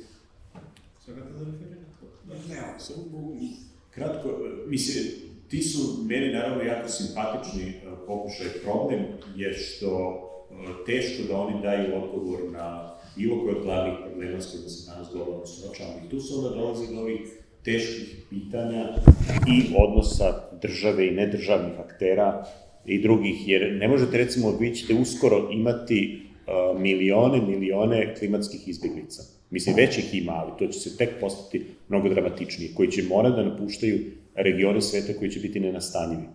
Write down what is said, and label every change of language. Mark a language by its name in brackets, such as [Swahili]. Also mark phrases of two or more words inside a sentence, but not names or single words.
[Macedonian] Сакате да реферирате? [Serbian] Не, Само кратко, мисли, ти су мене наравно јако симпатични покушај. Проблем е што тешко да они дају одговор на било кој од главних проблема с којima се данас глобално суочаваме. И ту се onda dolazi do ovih teških pitanja i odnosa države i nedražavnih aktera i drugih, jer ne možete, recimo, vi ćete uskoro imati milione klimatskih izbjeglica. Mislim, već ih ima, ali to će se tek postati mnogo dramatičnije, koji će morati da napuštaju regione sveta koji će biti nenastanjivi.